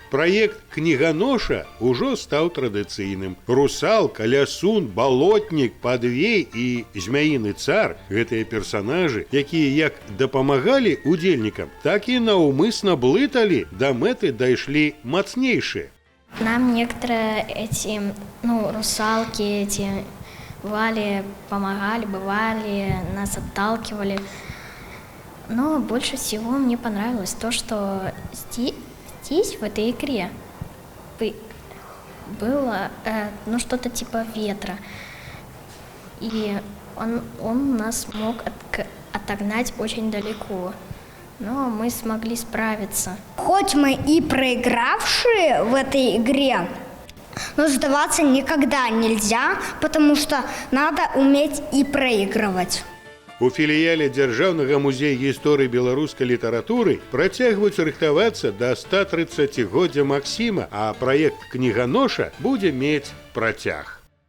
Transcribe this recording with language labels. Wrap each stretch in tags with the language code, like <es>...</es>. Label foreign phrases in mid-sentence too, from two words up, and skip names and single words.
<be>Праект «Кніганоша» ужо стаў традыцыйным. Русалка, лясун, балотнік, падвей і змяіны цар – гэтыя персанажы, якія як дапамагалі удзельнікам, так і наўмысна блыталі, да мэты дайшлі мацнейшыя.</be> <ru>Нам некоторые русалки бывали, помогали, бывали, нас отталкивали. Но больше всего мне понравилось то, что здесь, в этой игре, было что-то типа ветра. И он нас мог отогнать очень далеко. Но мы смогли справиться. Хоть мы и проигравшие в этой игре, но сдаваться никогда нельзя, потому что надо уметь и проигрывать.</ru> <be>У філіяле Дзяржаўнага музея гісторыі беларускай літаратуры працягваюць рыхтавацца да 130-годдзя Максіма, а праект «Кніганоша» будзе мець працяг.</be>